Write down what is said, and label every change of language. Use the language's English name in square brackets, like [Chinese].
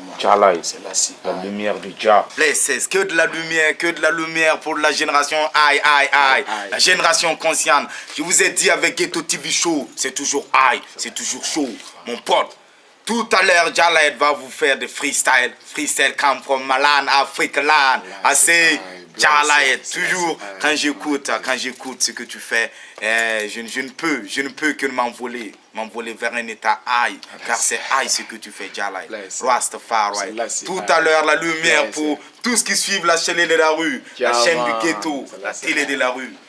[French] Tchalai, la lumière du Dja. Blessés, que de la lumière pour la génération aïe. La génération consciente. Je vous ai dit avec Ghetto TV Show, c'est toujours aïe, c'est toujours chaud, mon pote. Tout à l'heure, Jalaed va vous faire des freestyle. [English] Freestyle come from Malan, Africa land. [French] Assez, Jalaed, toujours. Quand j'écoute ce que tu fais, je ne peux que m'envoler vers un état aïe. Car c'est aïe ce que tu fais, Jalaed. Rastafari. Tout à l'heure, la lumière pour tous qui suivent la chaîne de la rue, la chaîne du ghetto, la télé de la rue.